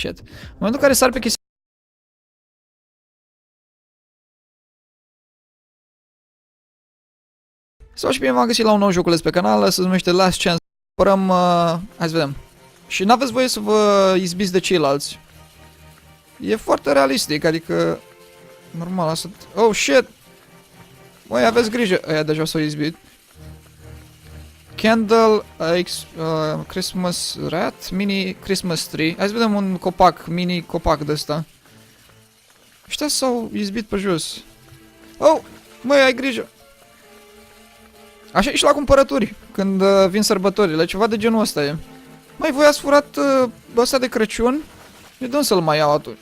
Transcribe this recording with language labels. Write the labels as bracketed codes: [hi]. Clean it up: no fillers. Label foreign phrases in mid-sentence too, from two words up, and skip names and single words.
[ro] În momentul în care sari pe chestiile. Sau și bine v-am găsit la un nou joculeț pe canal, se numește Last Chance. Părăm, hai să vedem. Și n-aveți voie să vă izbiți de ceilalți. E foarte realistic, adică... Normal, asta... [en] Oh, shit! [ro] Băi, aveți grijă. Aia deja s-au izbit. [en] Candle, Christmas rat, mini Christmas tree. [ro] Hai să vedem un copac, mini copac de ăsta. Ăștia s-au izbit pe jos. Oh! Măi, ai grijă! Așa e și la cumpărături, când vin sărbătorile, ceva de genul ăsta e. Măi, voi ați furat ăsta de Crăciun? Eu de unde să-l mai iau atunci?